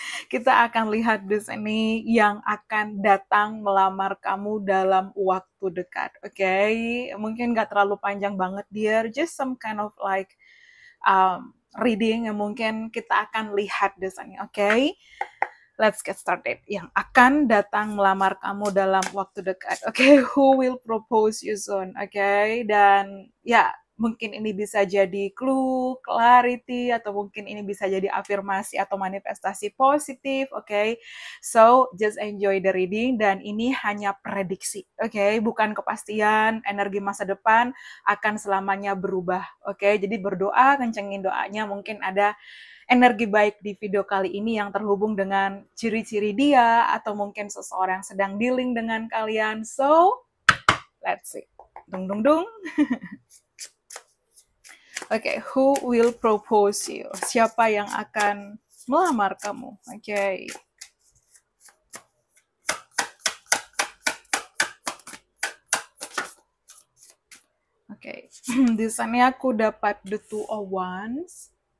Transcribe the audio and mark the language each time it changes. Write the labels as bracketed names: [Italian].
[Indonesian] Kita akan lihat di sini yang akan datang melamar kamu dalam waktu dekat. Oke, mungkin nggak terlalu panjang banget, dear. [English] Just some kind of like reading [Indonesian] yang mungkin kita akan lihat di sini. [English] Oke, let's get started. [Indonesian] Yang akan datang melamar kamu dalam waktu dekat. [English] Oke, who will propose you soon? [Indonesian] Oke, dan ya mungkin ini bisa jadi clue, clarity, atau mungkin ini bisa jadi afirmasi atau manifestasi positif, oke? [English] So, just enjoy the reading, [Indonesian] dan ini hanya prediksi, oke? Bukan kepastian, energi masa depan akan selamanya berubah, oke? Jadi berdoa, kencengin doanya, mungkin ada energi baik di video kali ini yang terhubung dengan ciri-ciri dia, atau mungkin seseorang sedang dealing dengan kalian. [English] So, let's see. Dung dung dung. Oke, who will propose you? [Indonesian] Siapa yang akan melamar kamu? Oke. Oke, di sini aku dapat the two of wands.